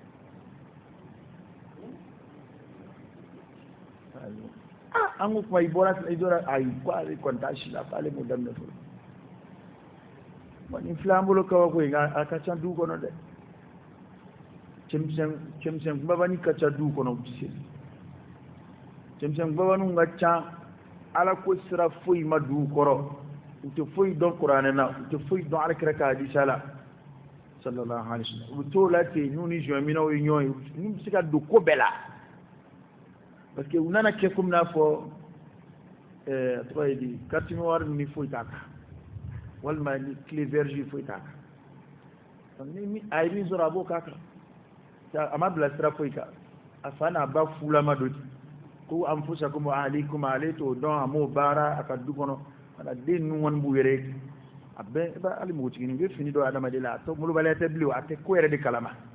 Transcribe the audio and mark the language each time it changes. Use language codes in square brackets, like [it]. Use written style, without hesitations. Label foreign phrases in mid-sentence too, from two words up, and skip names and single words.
[bm] an ko kuma i bɔra ayi ko ale kɔni t'a si la k'ale m'o daminɛ fɔlɔ nin fila an bolo kawa koyi nka a ka ca du kɔnɔ dɛ cɛmisɛn kumabani ka ca du kɔnɔ u tɛ se cɛmisɛn kumabaniw ka ca ala ko sira foyi ma du kɔrɔ u tɛ foyi dɔn kuranɛ na u tɛ foyi dɔn alakira ka hadisa la sallallahu alaihi wasallam u bɛ t'o la ten n'u ni jɔnminaw ye ɲɔgɔn ye n'u bɛ se ka don ko bɛɛ la [fr] parce que [bm] u nana kɛ komi n'a fɔ a tɔgɔ ye di [fr] carte noire [bm] ni foyi t'a kan walima ni [fr] clé vierge [bm] foyi t'a kan ni a ye min sɔrɔ a b'o k'a kan a ma bila sira foyi kan a fa n'a ba fulama dɔ di ko [ar] أنفسكم وأهليكم [bm] ale t'o dɔn a m'o baara a ka du kɔnɔ kana den ninnu kɔni b'u yɛrɛ ye a bɛɛ i b'a hali npogotiginin i bɛ fini dɔ adamaden la a tɛ molobaliya tɛ bilen a tɛ ko yɛrɛ de kalama